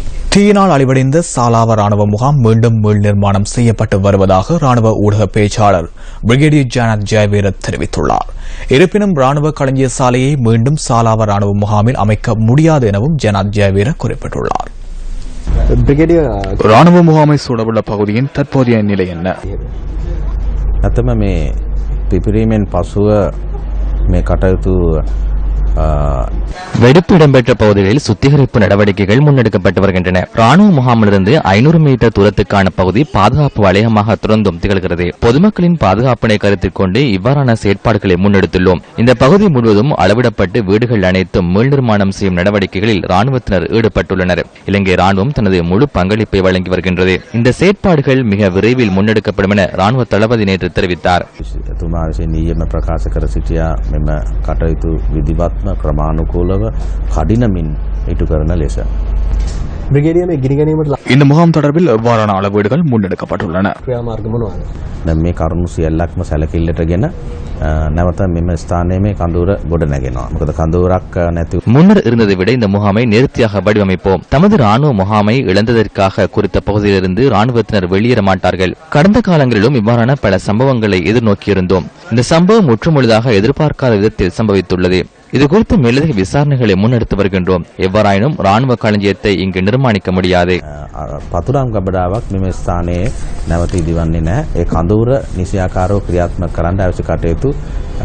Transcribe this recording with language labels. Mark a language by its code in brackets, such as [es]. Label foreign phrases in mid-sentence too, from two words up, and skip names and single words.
[ta] தீயினால் அழிவடைந்த சாலாவ ராணுவ முகாம் மீண்டும் மீள் நிர்மாணம் செய்யப்பட்டு வருவதாக ராணுவ ஊடக பேச்சாளர் பிரிகேடியர் ஜானத் ஜெயவீர தெரிவித்துள்ளார். இருப்பினும் ராணுவ களஞ்சிய சாலையை மீண்டும் சாலாவ ராணுவ முகாமில் அமைக்க முடியாது எனவும் ஜானத் ஜெயவீர குறிப்பிட்டுள்ளார். ராணுவ முகாமை சூழவுள்ள பகுதியின் தற்போதைய நிலை என்ன? [si] ඇතම මේ පිපිරීමෙන් පසුව මේ කටයුතු [ta] வெடிப்பு இடம்பெற்ற பகுதிகளில் சுத்திகரிப்பு நடவடிக்கைகள் முன்னெடுக்கப்பட்டு வருகின்றன. ராணுவ முகாமிலிருந்து 500 மீட்டர் தூரத்துக்கான பகுதி பாதுகாப்பு வளையமாக தொடர்ந்தும் திகழ்கிறது. பொதுமக்களின் பாதுகாப்பினை கருத்தில் கொண்டு இவ்வாறான செயற்பாடுகளை முன்னெடுத்துள்ளோம். இந்த பகுதி முழுவதும் அளவிடப்பட்டு வீடுகள் அனைத்தும் மீள் நிர்மாணம் செய்யும் நடவடிக்கைகளில் ராணுவத்தினர் ஈடுபட்டுள்ளனர். இலங்கை ராணுவம் தனது முழு பங்களிப்பை வழங்கி வருகின்றது. இந்த செயற்பாடுகள் மிக விரைவில் முன்னெடுக்கப்படும் என ராணுவ தளபதி நேற்று தெரிவித்தார். [si] ක්‍රමානුකූලව කඩිනමින් ඉටු කරන ලෙස [ta] இந்த முகாம் தொடர்பில் எவ்வாறான அளவீடுகள் முன்னெடுக்கப்பட்டுள்ளன? [si] මේ කරුණු සියල්ලක්ම සැලකිල්ලටගෙන නැවත මෙම ස්ථානයේ මේ කඳවුර ගොඩ නැගෙනවා. මොකද කඳවුරක් නැති [ta] முன்னர் இருந்ததை விட இந்த முகாமை நேர்த்தியாக வடிவமைப்போம். தமது ராணுவ முகாமை இழந்ததற்காக குறித்த பகுதியிலிருந்து ராணுவத்தினர் வெளியேற மாட்டார்கள். கடந்த காலங்களிலும் இவ்வாறான பல சம்பவங்களை எதிர்நோக்கியிருந்தோம். இந்த சம்பவம் முற்றுமுழுதாக எதிர்பார்க்காத விதத்தில் சம்பவித்துள்ளது. இதுகுறித்து மேலதிக விசாரணைகளை முன்னெடுத்து வருகின்றோம். எவ்வாறாயினும் ராணுவ களஞ்சியத்தை இங்கு நிர்மாணிக்க முடியாது. [si] පතුරම් ගබඩාවක් මෙම ස්ථානයේ නැවත ඉදිවන්නේ නැහැ. ඒ කඳවුර නිසියාකාරව ක්‍රියාත්මක කරන්න අවශ්‍ය කටයුතු